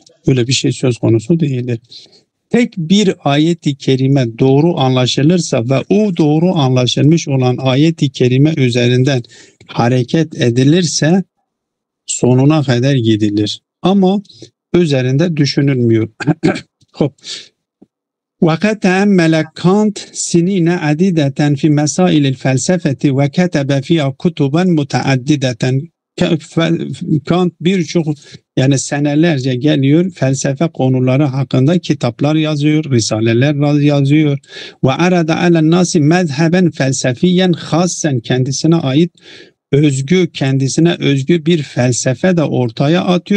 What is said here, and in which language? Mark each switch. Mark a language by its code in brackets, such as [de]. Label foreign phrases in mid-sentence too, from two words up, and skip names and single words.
[tr] Öyle bir şey söz konusu değildir. Tek bir ayet-i kerime doğru anlaşılırsa ve o doğru anlaşılmış olan ayet-i kerime üzerinden hareket edilirse sonuna kadar gidilir. Ama üzerinde düşünülmüyor. [ar] وَقَدْ تَأَمَّلَ كَانْتْ سِنِينَ عَدِيدَةً فِي مَسَائِلِ الْفَلْسَفَةِ وَكَتَبَ فِيهَا كُتُبًا مُتَعَدِّدَةً. [tr] Kant birçok, yani senelerce geliyor, felsefe konuları hakkında kitaplar yazıyor, risaleler yazıyor. [ar] وأورد على الناس مذهبا فلسفيا خاصا, [tr] kendisine özgü bir felsefe de ortaya atıyor.